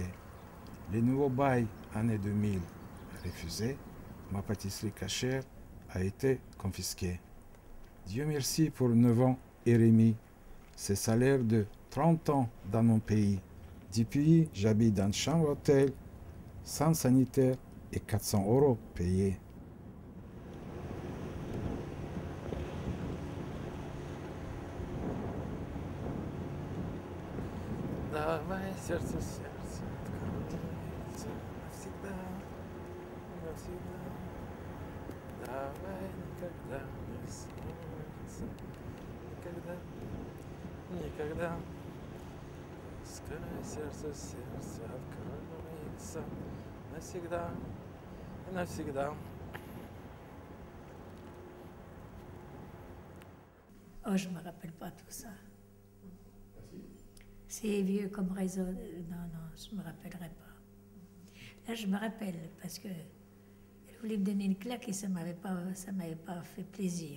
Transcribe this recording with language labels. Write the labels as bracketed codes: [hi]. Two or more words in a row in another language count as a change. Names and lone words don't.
[fr] Les nouveaux bails année 2000 refusés, ma pâtisserie cachère a été confisquée. Dieu merci pour 9 ans RMI, c'est salaire de 30 ans dans mon pays. Depuis, j'habite dans une chambre hôtel, sans sanitaire et 400 € payés. [ru] Давай сердце, сердце откроется навсегда, навсегда. Давай никогда не ссориться, никогда, никогда. Пускай сердце, сердце откроется навсегда, навсегда. [fr] Oh, je ne me rappelle pas tout ça. C'est vieux comme réseau. Non, non, je ne me rappellerai pas. Là, je me rappelle parce que elle voulait me donner une claque et ça m'avait pas fait plaisir.